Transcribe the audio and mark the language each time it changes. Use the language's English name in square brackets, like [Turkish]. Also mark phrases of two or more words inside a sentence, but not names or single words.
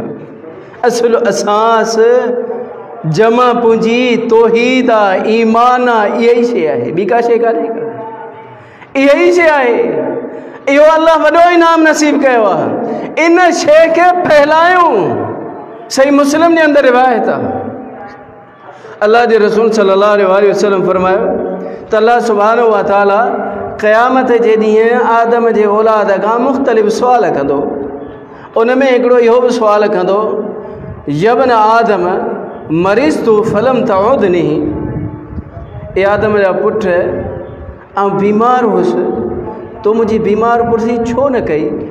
[Sindhi] असुल असास जमा पूंजी तौहीद आहे, ईमान आहे, इहा ई शइ आहे, ॿी का शइ कान्हे का। इहा ई शइ आहे। इहो अल्लाह वॾो इनाम नसीब कयो आहे। इन शइ खे फैलायूं। सही मुस्लिम जे अंदर रिवायत आहे। अल्लाह जे रसूल [Arabic] صلى الله عليه وسلم [Sindhi] फरमायो त अल्लाह [Arabic] سبحانه وتعالى [Sindhi] क़यामत जे ॾींहुं आदम जे औलाद खां मुख़्तलिफ़ सुवाल कंदो। उन में हिकिड़ो इहो बि सुवाल कंदो, [Arabic] يا ابن آدم مرضت فلم تعدني. [Sindhi] ए आदम जा पुट, आउं बीमार हुउसि, तो मुंहिंजी बीमार पुरसी छो न कई?